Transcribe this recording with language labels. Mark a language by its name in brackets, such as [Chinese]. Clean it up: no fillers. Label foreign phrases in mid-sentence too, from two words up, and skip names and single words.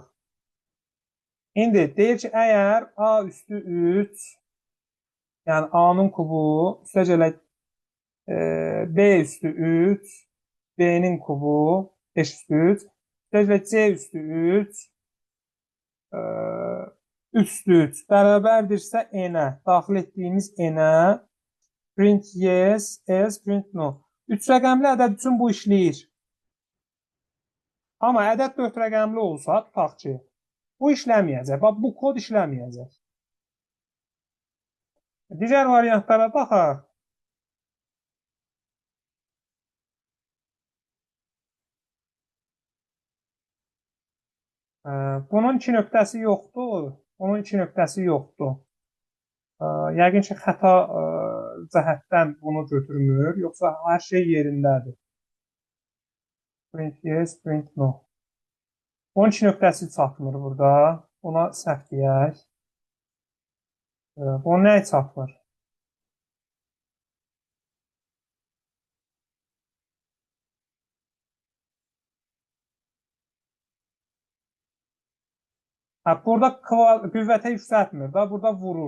[Azerbaijani] İndi deyir ki, əgər A üstü 3, yəni A-nın kubu, üstə gələk B üstü 3, B-nin kubu 5 üstü 3, üstə gələk C üstü 3, 3 üstü 3 bərabərdirsə N-ə, daxil etdiyimiz N-ə, [English] print yes, else, print no. [Azerbaijani] 3 rəqəmli ədəd üçün bu işləyir. Amma ədəd 4 rəqəmli olsa, tutaq ki, bu işləməyəcək. Bax, bu kod işləməyəcək. Digər variantlara baxaq. Bunun 2 nöqtəsi yoxdur. Bunun 2 nöqtəsi yoxdur. Yəqin ki, xəta cəhətdən bunu götürmür. Yoxsa hər şey yerindədir. [English] Print yes, print no. [Azerbaijani] Bunun 2 nöqtəsi çatmır burada. Buna səhv deyək. Bunun nəyə çatmır? Burada qüvvətə yüksəltmir da, burada vurur.